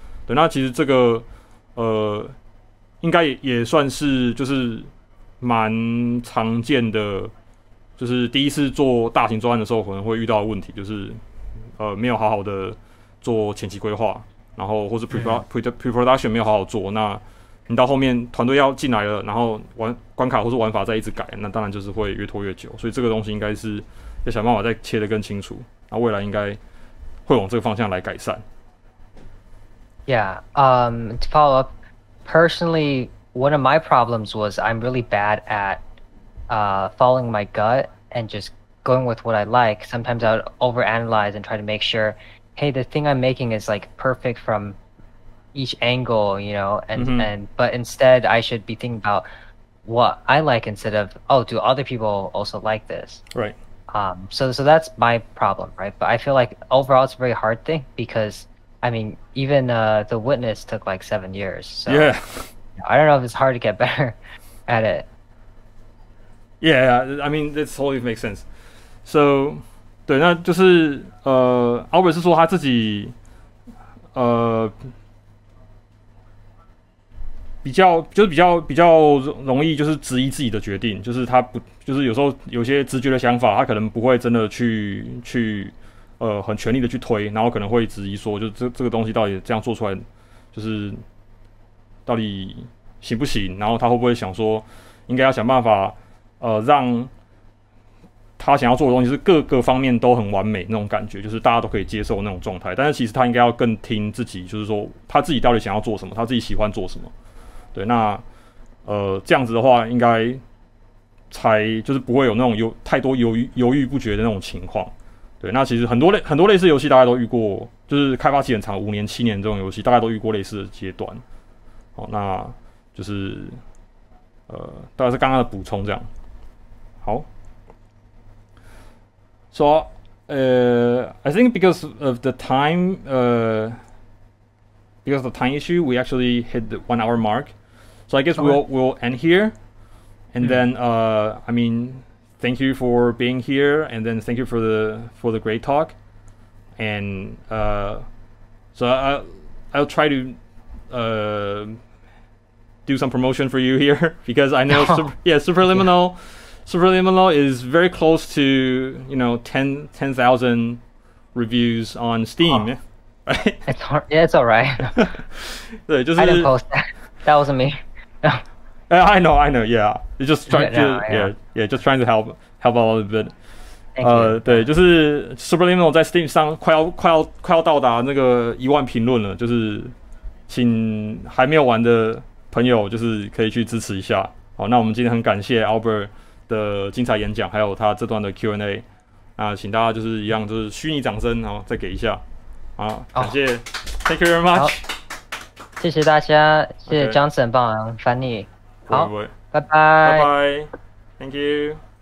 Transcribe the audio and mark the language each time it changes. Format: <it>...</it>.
<zh>对，那其实这个应该也算是就是蛮常见的，就是第一次做大型专案的时候可能会遇到的问题，就是没有好好的做前期规划，然后或是 pre-production 没有好好做，那你到后面团队要进来了，然后关卡或是玩法再一直改，那当然就是会越拖越久。所以这个东西应该是要想办法再切得更清楚，那未来应该会往这个方向来改善。</zh> <en>Yeah. To follow up, personally, one of my problems was I'm really bad at following my gut and just going with what I like. Sometimes I would overanalyze and try to make sure, hey, the thing I'm making is like perfect from each angle, but instead I should be thinking about what I like instead of, oh, do other people also like this? Right. So that's my problem, right? But I feel like overall it's a very hard thing because, I mean, even The Witness took like 7 years. So yeah. I don't know if it's hard to get better at it. Yeah, I mean, that totally makes sense.</en> <zh>So, 对，那就是Albert 是说他自己比较容易就是质疑自己的决定，就是他不就是有时候有些直觉的想法，他可能不会真的去很全力的去推，然后可能会质疑说，就这个东西到底这样做出来，就是到底行不行？然后他会不会想说，应该要想办法让他想要做的东西是各个方面都很完美那种感觉，就是大家都可以接受那种状态。但是其实他应该要更听自己，就是说他自己到底想要做什么，他自己喜欢做什么。对，那这样子的话，应该才就是不会有那种太多犹豫不决的那种情况。对，那其实很多类似游戏大家都遇过，就是开发期很长，5年7年这种游戏，大概都遇过类似的阶段。好，那就是大概是刚刚的补充这样。好。</zh> <en>So, I think because of the time issue, we actually hit the 1 hour mark. So I guess we'll end here, and then I mean, thank you for being here, and then thank you for the great talk, and so I'll try to do some promotion for you here because I know Superliminal. Superliminal is very close to 10,000 reviews on Steam, right? It's alright.</en> <zh>对，就是</zh> <en>I didn't post that. That wasn't me. I know. Yeah, just trying to just trying to help out a little bit.</en> <zh>对，就是 Superliminal 在 Steam 上快要到达那个1万评论了，就是请还没有玩的朋友就是可以去支持一下。好，那我们今天很感谢 Albert 的精彩演讲，还有他这段的 Q&A。那请大家就是一样，就是虚拟掌声，然后再给一下。好，感谢、</zh> <en>Thank you very much。</en> <zh>谢谢大家，谢谢 Johnson 帮忙翻译。好，拜拜。拜拜。</zh> <en>Thank you。</en>